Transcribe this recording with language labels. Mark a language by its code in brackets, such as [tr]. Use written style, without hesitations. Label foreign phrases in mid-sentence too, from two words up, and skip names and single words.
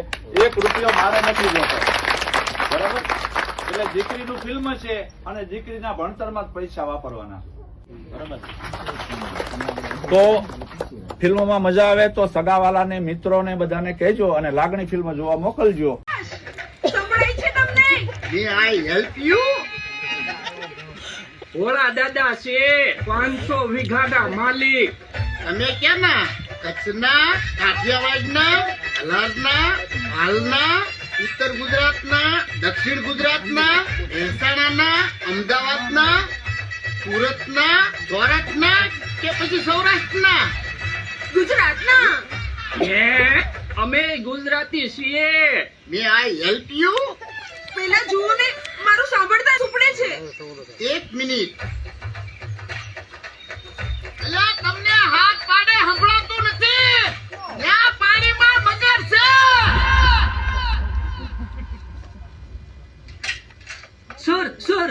[gu] 1 રૂપિયો મારે નથી જોતો. બરાબર? એટલે દીકરીનું ફિલ્મ છે અને દીકરીના ભણતરમાં જ પૈસા વાપરવાના. બરાબર? તો ફિલ્મમાં મજા આવે તો સગાવાલાને, મિત્રોને બધાને કહેજો અને લાગણી ફિલ્મ જોવા મોકલજો. સંભળાય છે તમને? [en] May I help you? [gu] ઓલા દાદા છે 500 વીઘાના માલિક. તમે કેના? કચ્છના, કાઠિયાવાડના, અલારના, હાલના, ઉત્તર ગુજરાતના, દક્ષિણ ગુજરાતના, મહેસાણાના, અમદાવાદના, સુરતના, સૌરાષ્ટ્રના કે પછી સૌરાષ્ટ્રના? ગુજરાતના. અમે ગુજરાતી છીએ. [en] May I help you? [gu] પહેલા જુઓ ને, મારું સાંભળતા ઉપડે છે. 1 મિનિટ. અલા, તમને હાથ પાડે સંભળાતું નથી? ત્યાં પાણીમાં મગર છે. સર